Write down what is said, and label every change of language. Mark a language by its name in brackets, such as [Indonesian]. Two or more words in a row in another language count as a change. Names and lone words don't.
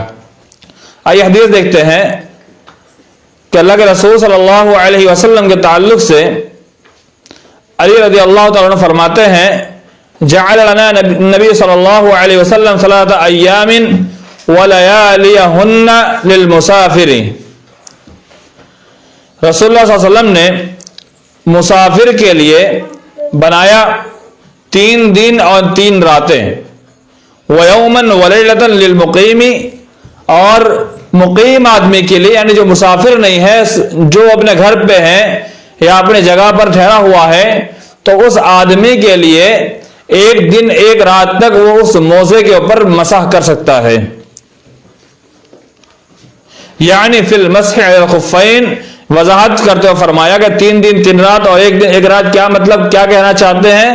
[Urdu] آئیے حدیث دیکھتے ہیں کہ اللہ کے رسول [Arabic] صلی اللہ علیہ وسلم [Urdu] کے تعلق سے علی [Arabic] رضی اللہ تعالیٰ عنہ [Urdu] فرماتے ہیں، [Arabic] جعل لنا نبی صلی اللہ علیہ وسلم 3 ایام ولیالیہن للمسافر۔ [Urdu] رسول اللہ [Arabic] صلی اللہ علیہ وسلم [Urdu] نے مسافر کے لیے بنایا 3 دن اور 3 راتیں، [Arabic] ویوما ولیلۃ للمقیم، [Urdu] اور مقیم آدمی کے لیے، یعنی جو مسافر نہیں ہے، جو اپنے گھر پہ ہے یا اپنی جگہ پر ٹھہرا ہوا ہے، تو اس آدمی کے لیے 1 دن 1 رات تک وہ اس موزے کے اوپر مسح کر سکتا ہے۔ یعنی [Arabic] فی المسح علی الخفین، [Urdu] وضاحت کرتے ہوئے فرمایا کہ 3 دن 3 رات اور 1 دن 1 رات، کیا مطلب، کیا کہنا چاہتے ہیں؟